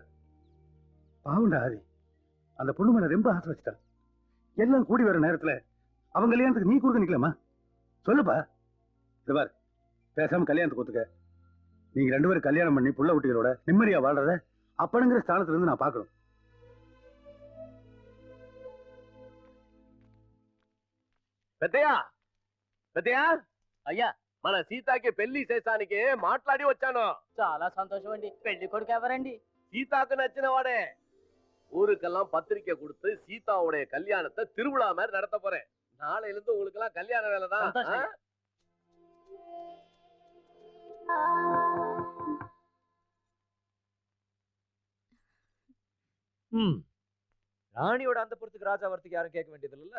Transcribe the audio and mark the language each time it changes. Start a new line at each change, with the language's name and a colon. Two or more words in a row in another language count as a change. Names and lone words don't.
Tamil: பாவண்டா ஆதி, அந்த பொண்ணு மேல ரொம்ப ஆசை வச்சுட்டான். எல்லாம் கூடி வர நேரத்துல அவங்க கல்யாணத்துக்கு நீ குறுக்க நிக்கலாமா? சொல்லுப்பா. இது பாரு, பேசாம கல்யாணத்துக்கு ஒத்துக்க. நீங்க 2 பேரும் கல்யாணம் பண்ணி புள்ள குட்டிகளோட நிம்மதியா வாழ்றத அப்பனுங்கிற ஸ்தானத்துல இருந்து நான் பார்க்கணும்.
Telugu: పెద్దయ్యా పెద్దయ్యా అయ్యా మన సీతాకి పెళ్లి చేసానికి మాట్లాడి వచ్చాను. చాలా సంతోషం అండి. పెళ్లి కొడుకు ఎవరండి? సీతాకు నచ్చిన వాడే.
Tamil: ஊருக்கெல்லாம் பத்திரிக்கை கொடுத்து சீதாவுடைய கல்யாணத்தை திருவிழா மாதிரி நடத்த போறேன். நாளையில இருந்து உங்களுக்கு எல்லாம் கல்யாண வேலை தான். ராணியோட அந்த புறத்துக்கு ராஜா வரத்துக்கு யாரும் கேட்க வேண்டியது இல்ல.